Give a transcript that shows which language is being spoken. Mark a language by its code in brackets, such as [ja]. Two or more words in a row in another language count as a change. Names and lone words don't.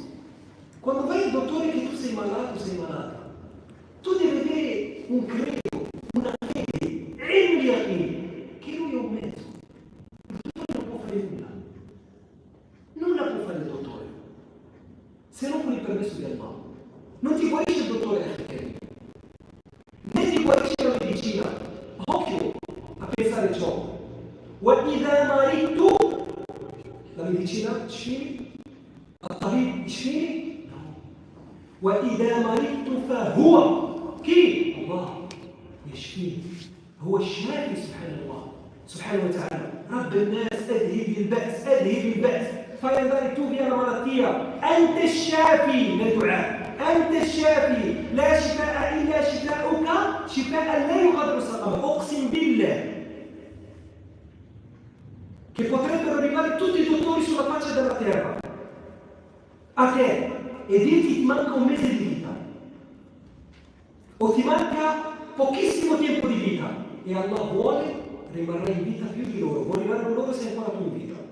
[it] Quando vai al dottore che tu sei malato, sei malata, tu devi avere un credo, una fede, che lui è un mezzo. Il dottore non può fare nulla. Nulla può fare il dottore, se non con il permesso di Allah. Non ti guarisce il dottore né ti guarisce la medicina. Occhio a pensare ciò. [ar] وَإِذَا مَرِضْتُ, [it] la medicina sfini? [ar] الطبيب يشفيني؟ وإذا مرضت فهو كي الله يشفيني، هو الشافي سبحانه وتعالى. رب الناس أذهب البأس [it] fai andare tu via la malattia. [ar] أنت الشافي ندعاء، أنت الشافي لا شفاء إلا شفاؤك شفاء لا يغادر سقما. أقسم بالله [it] che potrebbero arrivare tutti i dottori sulla faccia della terra a te e dirti ti manca un mese di vita o ti manca pochissimo tempo di vita e Allah vuole rimarrai in vita più di loro, moriranno loro se ancora tu in vita.